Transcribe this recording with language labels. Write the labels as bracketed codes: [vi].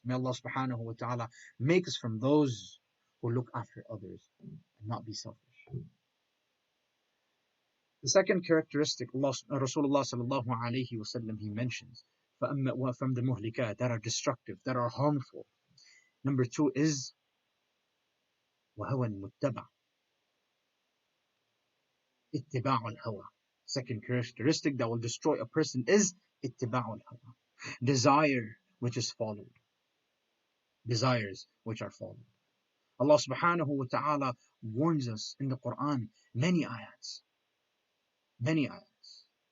[en] May Allah subhanahu wa ta'ala make us from those who look after others and not be selfish. The second characteristic Rasulullah sallallahu alayhi wasallam he mentions from the muhlikat that are destructive, that are harmful. Number two is [ar] وهو المتبع اتباع الهوى. [en] Second characteristic that will destroy a person is [ar] اتباع الهوى. [en] Desire which is followed. Desires which are followed. Allah subhanahu wa ta'ala warns us in the Quran many ayats. Many ayats.